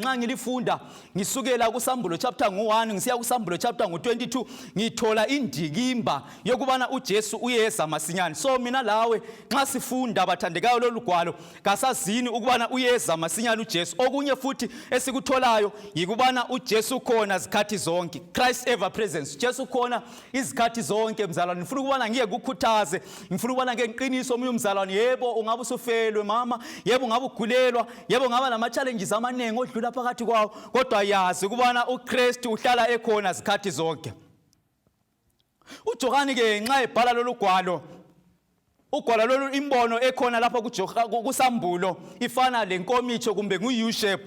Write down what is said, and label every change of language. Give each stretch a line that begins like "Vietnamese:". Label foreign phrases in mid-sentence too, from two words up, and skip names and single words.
North Ndebele: Nxa ngilifunda ngisukela kuSambulo chapter 1 ngisiya kuSambulo chapter 22 ngithola indikimba yokubana uJesu uyeza masinyane. So mina lawe nxa sifunda bathandekayo lolu gwalo kasazini ukubana uyeza masinyane uJesu. Okunye futhi esikutholayo yikubana uJesu khona zikhathi zonke,
English: Christ ever presence.
North Ndebele: Jesu khona izikhathi zonke mzalwane. Ngifuna ukubana ngike kukhuthaze, ngifuna ukubana ngeke ngiqinise omunye umzalwane. Yebo ungabe usufelwe mama, yebo ungabe ugulelwa, yebo ungaba nama challenges amanengi odlula phakathi kwawo, kodwa yazi ukubana uKristu uhlala ekhona zikhathi zonke. uJohani ke nxa ebhala lolu gwalo, ugwalo lolu imbono ekhona lapha kuSambulo ifana lenkomitho kumbe ngu-
English: U shape.